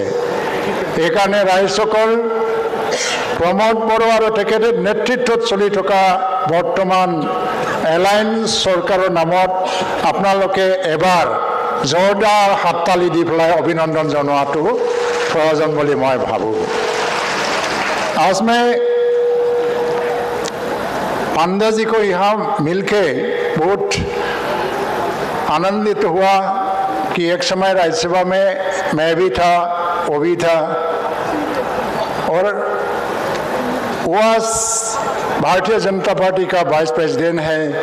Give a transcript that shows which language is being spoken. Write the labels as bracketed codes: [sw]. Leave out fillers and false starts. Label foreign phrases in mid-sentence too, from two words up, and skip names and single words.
[as] এইকাৰণে ৰাইজসকল প্ৰমোদ বড়ো আৰু তেখেতৰ নেতৃত্বত চলি থকা বৰ্তমান এলায়েন্স চৰকাৰৰ নামত আপোনালোকে এবাৰ জোৰদাৰ হাততালি দি পেলাই অভিনন্দন জনোৱাটো প্ৰয়োজন বুলি মই ভাবোঁ। [hi] आज मैं पांडा जी को यहाँ मिलके बहुत आनंदित हुआ कि एक समय राज्यसभा में मैं भी था, वो भी था, और वह भारतीय जनता पार्टी का [en] vice president [hi] है।